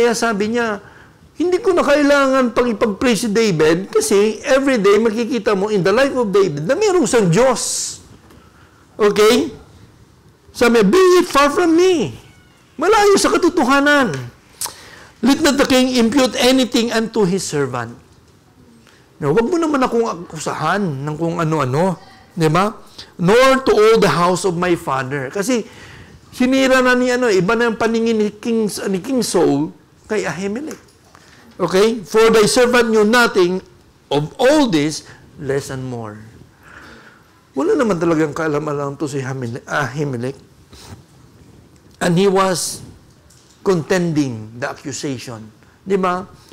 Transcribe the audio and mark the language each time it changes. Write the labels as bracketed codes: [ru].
[tl] Kaya sabi niya, hindi ko na kailangan pang ipag-pray si David kasi everyday makikita mo [en] in the life of David [tl] na mayroong isang Diyos. Okay? [en] Sabi, "Be it far from me." [tl] Malayo sa katotohanan. [en] "Let not the king impute anything unto his servant." [tl] Now, wag mo naman akong akusahan ng kung ano-ano. Di ba? [en] "Nor to all the house of my father." [tl] Kasi, sinira na iba na yung paningin ni King Saul kay Ahimelech. Okay? [en] "For thy servant knew nothing of all this, less and more." [tl] Wala naman talagang kaalam-alam to si Ahimelech. [en] And he was contending the accusation. [tl] Di ba?